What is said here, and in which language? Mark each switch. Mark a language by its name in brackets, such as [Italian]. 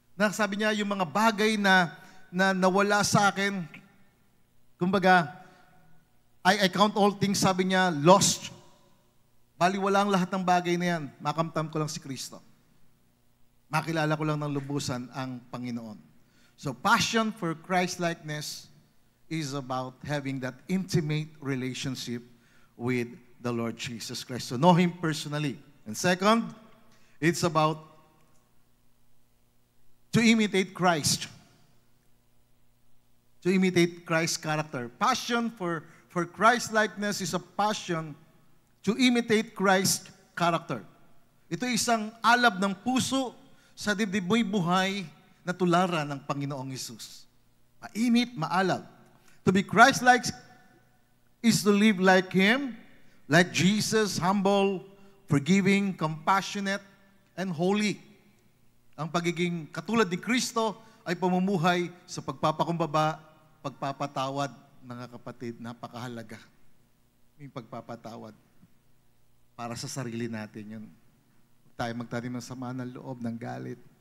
[Filipino] Sabi niya, yung mga bagay na nawala sa akin, kumbaga, [English] I count all things, [Filipino] sabi niya, lost. Baliwala ang lahat ng bagay na yan. Makamtam ko lang si Kristo. Makilala ko lang ng lubusan ang Panginoon. [English] So, passion for Christ-likeness is about having that intimate relationship with the Lord Jesus Christ. So, know Him personally. And second, it's about to imitate Christ. To imitate Christ's character. Passion for Christ-likeness is a passion to imitate Christ's character. [Filipino] Ito isang alab ng puso sa dibdib mo'y buhay na tularan ng Panginoong Hesus. Mainit, maalab. [English] To be Christ-like is to live like Him, like Jesus, humble, forgiving, compassionate, and holy. [Filipino] Ang pagiging katulad ni Kristo ay pamumuhay sa pagpapakumbaba, pagpapatawad, mga kapatid, napakahalaga. Yung pagpapatawad para sa sarili natin yun. Huwag tayo magtanim ng sama ng loob, ng galit.